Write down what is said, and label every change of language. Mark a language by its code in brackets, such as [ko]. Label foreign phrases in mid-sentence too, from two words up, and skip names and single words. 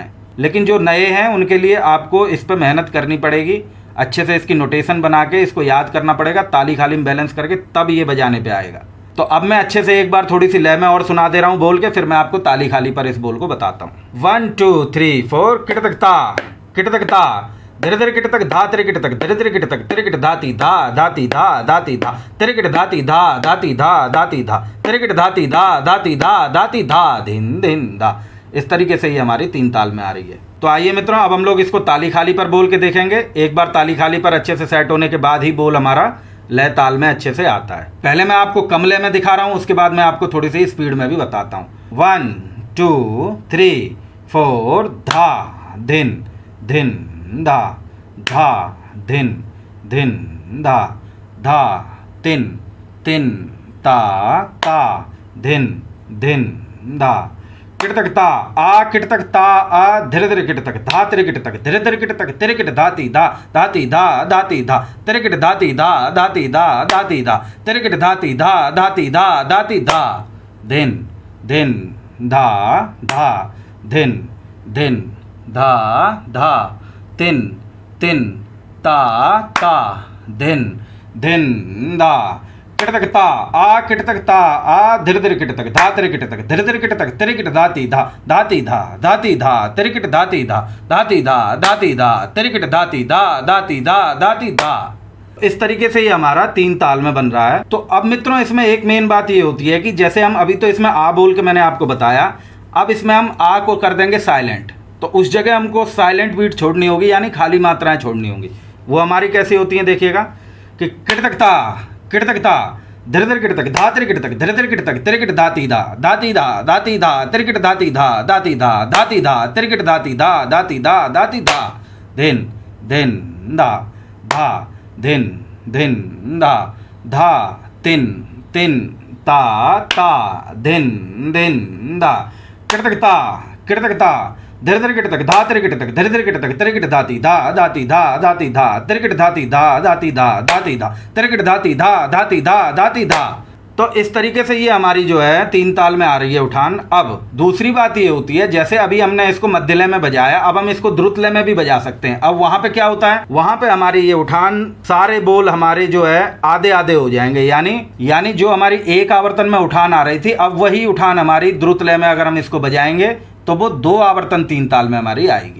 [hi] लेकिन जो नए हैं उनके लिए आपको इस पर मेहनत करनी पड़ेगी, अच्छे से इसकी नोटेशन बना के इसको याद करना पड़ेगा, ताली खाली में बैलेंस करके, तब ये बजाने पे आएगा। तो अब मैं अच्छे से एक बार थोड़ी सी लय में और सुना दे रहा हूँ बोल के, फिर मैं आपको ताली खाली पर इस बोल को बताता हूँ। 1 2 3 4 किट तक ता, किट तक ता, धीरे धीरे किट तक धा, तेरे किट तक धीरे धीरे किट तक, तेरे किट धाती धा, धाती धा, धाती धा, तेरे किट धाती धा, धाती धा, धाती धा, तेरे किट धाती धा, धाती धा, धाती धा, धिन धिन धा। इस तरीके से ये हमारी 3 ताल में आ रही है। तो आइए मित्रों, अब हम लोग इसको ताली खाली पर बोल के देखेंगे। एक बार ताली खाली पर अच्छे से सेट होने के बाद ही बोल हमारा लय ताल में अच्छे से आता है। पहले मैं आपको कम लय में दिखा रहा हूँ, उसके बाद मैं आपको थोड़ी सी स्पीड में भी बताता हूँ। 1 2 3 4 धा, धिन धिन धा, धा धिन धिन धा, धा तिन तिन ता ता, धिन धिन धा, किट तक ता आ, किट तक ता आ, धीरे धीरे किट तक धा, तेरे किट तक धीरे धीरे किट तक, तेरे किट धाती धा, धाती धा, धाती धा, तेरे किट धाती धा, धाती धा, धाती धा, तेरे किट धाती धा, धाती धा, धाती धा, धिन धिन धा, धा धिन धिन धा, धा तिन तिन ता ता, धिन धिन धा, किट तक ता आ, किट तक ता आ, धीरे धीरे किट तक धा, तेरे किट तक धीरे धीरे किट तक, तेरे किट धाती धा, धाती धा, धाती धा, तेरे किट धाती धा, धाती धा, धाती धा, तेरे किट धाती धा, धाती धा, धाती धा। इस तरीके से ये हमारा 3 ताल में बन रहा है। तो अब मित्रों, इसमें एक मेन बात ये होती है कि जैसे हम अभी तो इसमें आ बोल के मैंने आपको बताया, अब इसमें हम आ को कर देंगे साइलेंट। तो उस जगह हमको [en] silent beat [hi] छोड़नी होगी, यानी खाली मात्राएं छोड़नी होंगी। वो हमारी कैसी होती हैं, देखिएगा कि किट तक ता, किट तक ता, धीरे धीरे किट तक धा, तेरे किट तक धीरे धीरे किट तक, तेरे किट धाती धा, धाती धा, धाती धा, तेरे किट धाती धा, धाती धा, धाती धा, तेरे किट धाती धा, धाती धा, धाती धा, धिन धिन धा, धा धिन धिन धा, धा तिन तिन ता ता, धिन धिन धा, किट तक ता, किट तक ता, धीरे धीरे किट तक धा, तेरे किट तक धीरे धीरे किट तक, तेरे किट धाती धा, धाती धा, धाती धा, तेरे किट धाती धा, धाती धा, धाती धा, तेरे किट धाती धा, धाती धा, धाती धा। तो इस तरीके से ये हमारी जो है 3 ताल में आ रही है उठान। अब दूसरी बात ये होती है, जैसे अभी हमने इसको मध्य लय में बजाया, अब हम इसको द्रुत लय में भी बजा सकते हैं। अब वहां पे क्या होता है, वहां पे हमारी ये उठान, सारे बोल हमारे जो है आधे आधे हो जाएंगे, यानी जो हमारी एक आवर्तन में उठान आ रही थी, अब वही उठान हमारी द्रुत लय में अगर हम इसको बजाएंगे तो वो 2 आवर्तन 3 ताल में हमारी आएगी।